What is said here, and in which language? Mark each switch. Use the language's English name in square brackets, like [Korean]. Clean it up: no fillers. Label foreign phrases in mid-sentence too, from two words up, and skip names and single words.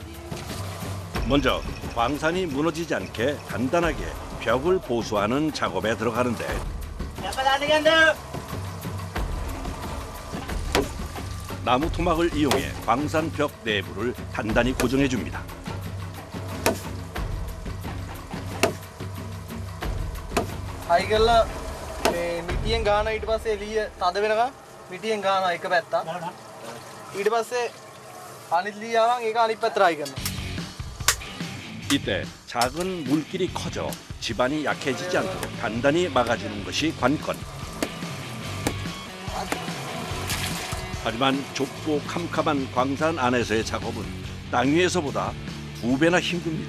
[Korean] 먼저 광산이 무너지지 않게 단단하게 벽을 보수하는 작업에 들어가는데 나무 토막을 이용해 광산 벽 내부를 단단히 고정해 줍니다. [Sinhala] හයි කරලා මේ මිටියෙන් ගාන ඊට පස්සේ එළිය තද වෙනකන් මිටියෙන් ගානවා එක පැත්තක්. ඊට පස්සේ අනිත් ලියාවන් ඒක අනිත් පැත්තට ආයි කරනවා. [Korean] 이때 작은 물길이 커져 집안이 약해지지 않도록 단단히 막아주는 것이 관건. 하지만 좁고 캄캄한 광산 안에서의 작업은 땅 위에서보다 2배나 힘듭니다.